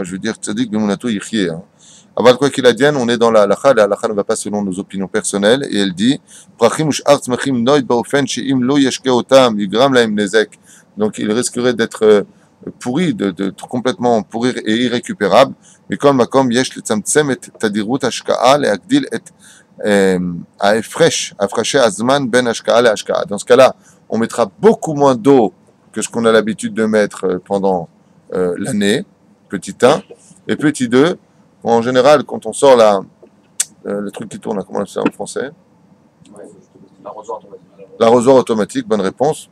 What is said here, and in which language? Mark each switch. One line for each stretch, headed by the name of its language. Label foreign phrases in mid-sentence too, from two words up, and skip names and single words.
French: Je veux dire,
Hebrew: צדיק באמונתו יחיה,
French: hein. Avant quoi qu'il advienne, on est dans la halakha ne va pas selon nos opinions personnelles, et elle dit, donc il risquerait d'être pourri, de complètement pourrir et irrécupérable.
Hebrew: מכל מקום יש לצמצם את תדירות השקעה, להגדיל את הפרשי הזמן בין השקעה להשקעה.
French: Dans ce cas-là, on mettra beaucoup moins d'eau que ce qu'on a l'habitude de mettre pendant l'année, petit 1, et petit 2, en général, quand on sort le truc qui tourne, comment on appelle ça en français? L'arrosoir automatique, bonne réponse.